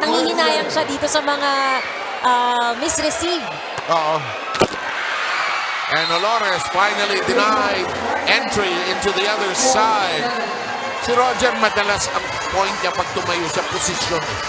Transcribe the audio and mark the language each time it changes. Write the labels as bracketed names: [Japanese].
[Filipino] Nangihinayang siya dito sa mga misreceive. [English] And Olores finally denied entry into the other side. [Filipino] Si Roger madalas ang point niya pag tumayo sa posisyon.